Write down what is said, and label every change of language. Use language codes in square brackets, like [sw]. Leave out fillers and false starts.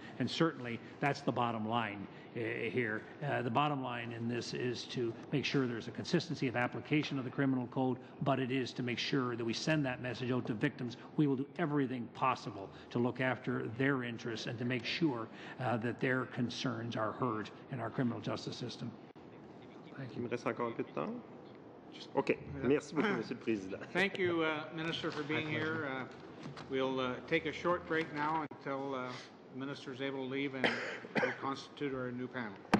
[en] And certainly that's the bottom line here. The bottom line in this is to make sure there's a consistency of application of the criminal code, but it is to make sure that we send that message out to victims. We will do everything possible to look after their interests and to make sure that their concerns are heard in our criminal justice system. Thank you. [fr] Il me reste encore un peu de temps. OK. Merci beaucoup, Monsieur le Président. [en] Thank you, Minister, for being here. We'll take a short break now until the Minister is able to leave and reconstitute our new panel.